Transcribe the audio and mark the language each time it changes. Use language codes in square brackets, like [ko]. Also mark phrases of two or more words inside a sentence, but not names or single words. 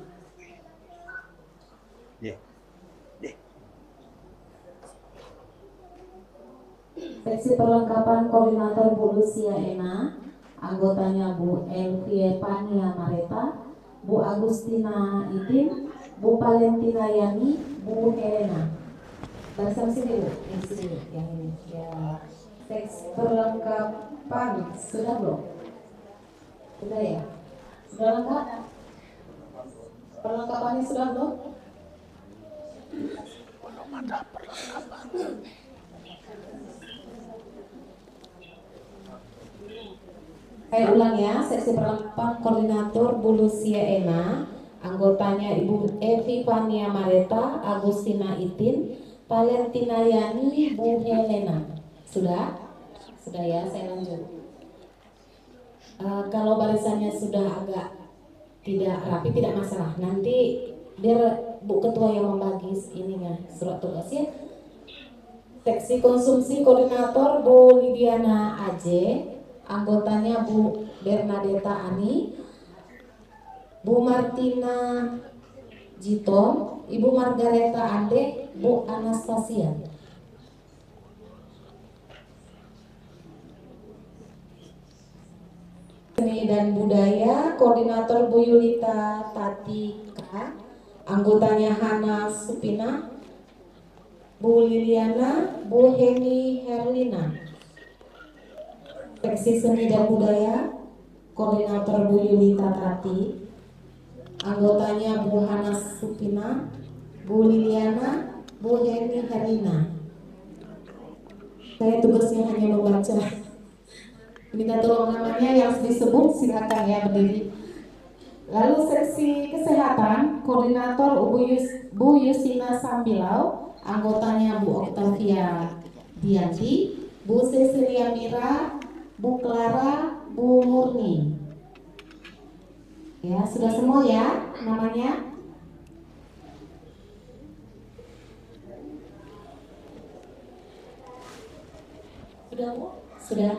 [id] Seksi perlengkapan Koordinator Bu Lucia Ena, anggotanya Bu Elvie Pania Mareta, Bu Agustina Idin, Bu Valentina Yani, Bu Helena. Bariskan sini Bu, yang sini, yang ini. Ya. Teks perlengkapan sudah belum? Sudah ya? Sudah lengkap? Perlengkapannya sudah belum? Belum ada perlengkapan. Saya ulang ya, seksi perlengkapan Koordinator Bu Lucia Ena, anggotanya Ibu Evi Fania Mareta, Agustina Itin, Valentina Yani, Bu Helena. Sudah? Sudah ya, saya lanjut. Kalau barisannya sudah agak tidak rapi, tidak masalah. Nanti biar Bu Ketua yang membagi ininya, surat tugas ya. Seksi konsumsi Koordinator Bu Lidiana Aje, anggotanya Bu Bernadetta Ani, Bu Martina Jiton, Ibu Margareta Ande, Bu Anastasia. Seni dan Budaya Koordinator Bu Yulita Tatika, anggotanya Hana Supina, Bu Liliana, Bu Heni Herlina. Seksi Seni dan Budaya Koordinator Bu Yulita Tati, anggotanya Bu Hana Supina, Bu Liliana, Bu Heni Herlina. Saya tugasnya hanya membaca. Minta tolong namanya yang disebut, silakan ya berdiri. Lalu seksi kesehatan Koordinator Bu Yusina Sambilau, anggotanya Bu Octavia Dianti, Bu Cecilia Mira, Bu Clara, Bu Murni. Ya, sudah semua ya namanya? Sudah Bu? Sudah?